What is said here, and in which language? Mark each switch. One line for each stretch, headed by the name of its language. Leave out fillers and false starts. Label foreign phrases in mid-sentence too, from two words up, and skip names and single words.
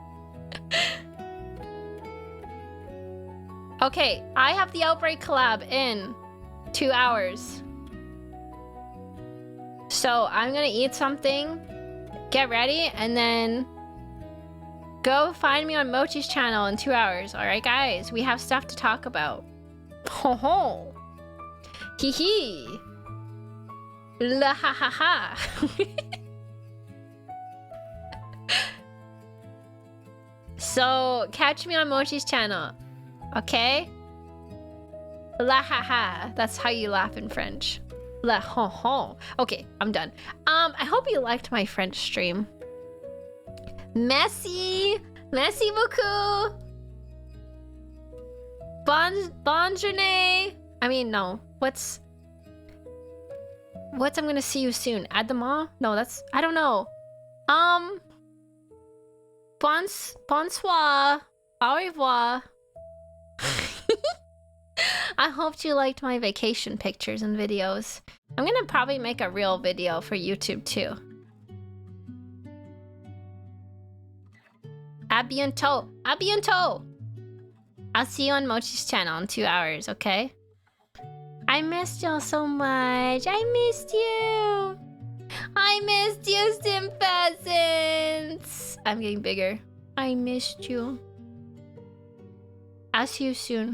English: Okay, I have the Outbreak collab in 2 hours. So I'm gonna eat something, get ready, and then go find me on Mochi's channel in 2 hours. Alright, guys, we have stuff to talk about. Ho ho. Hee hee. La ha ha ha. So, catch me on Mochi's channel. Okay? La ha ha. That's how you laugh in French. La ho ho. Okay, I'm done. I hope you liked my French stream.
French: Merci beaucoup. Bonne journée.
English: I mean, no. What's I'm gonna see you soon? At the mall? No, that's, I don't know.
French: Bonsoir. Au revoir.
English: I hope you liked my vacation pictures and videos. I'm gonna probably make a real video for YouTube too.
French: A bientôt. A bientôt.
English: I'll see you on Mochi's channel in 2 hours, okay? I missed y'all so much. I missed you. I missed you, Stim Pheasants. I'm getting bigger. I missed you. I'll see you soon.